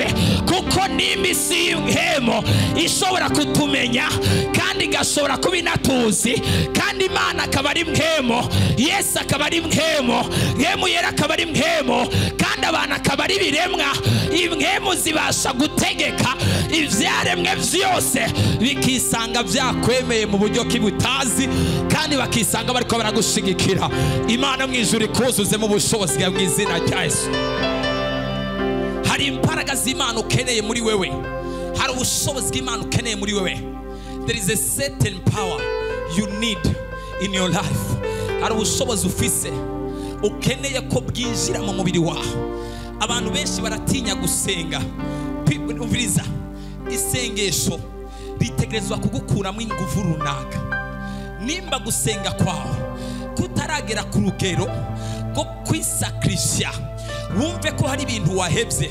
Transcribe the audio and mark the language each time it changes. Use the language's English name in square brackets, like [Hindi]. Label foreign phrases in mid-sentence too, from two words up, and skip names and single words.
[Rundi] Kuko nimba isi y'imhemo ishobora kutumenya, kandi igashobora kuba inatuzi, kandi Imana akaba ari mhemo, Yesu akaba ari mhemo, Mpemu Yera akaba ari mhemo, kandi abantu akaba ari biremwa, impwemu zibasha gutegeka ivyaremwe vyose bikisanga vyakwemeye mu buryo kibutazi, kandi bakisanga bariko baragushigikira. Imana mwijuru ikuzuze mu bushobozi bwa mwizina rya Yesu. Hari imbaraga z'Imana ukeneye muri wewe, hari ubushobozi bw'Imana ukeneye muri wewe. [English] There is a certain power you need in your life. [Rundi] Hari ubushobozi ufise ukeneye ko bwinjira mu mubiri wawe. Abantu benshi baratinya gusenga. Umviriza, isengesho ritegerezwa kugukuramo ingufu runaka. Nimba gusenga kwawe kutaragera ku rugero rwo kwisakrisha, wumve ko hari ibintu wahebye.